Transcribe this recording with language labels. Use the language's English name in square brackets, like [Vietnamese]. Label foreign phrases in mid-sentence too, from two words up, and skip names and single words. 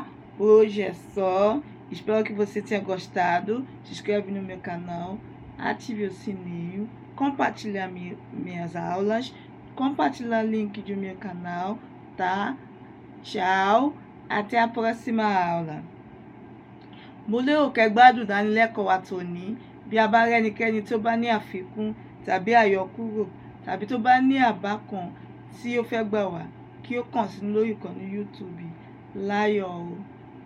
[Portuguese] Hoje é só. Espero que você tenha gostado. Se inscreve no meu canal, ative o sininho, compartilha minhas aulas, compartilha o link do meu canal, tá? Tchau, até a próxima aula. [Yoruba] Mo lérò kẹ́ gbádùn ìdánilẹ́kọ̀ọ́ wa tòní. Bí a bá rẹ́nikẹ́ni tó bá ní àfikún tàbí àyọkúrò tàbí tó bá ní àbá kan tí ó fẹ́ gbà wá, kí ó kàn sí lórí ìkànnì YouTube. Láyọ̀ o.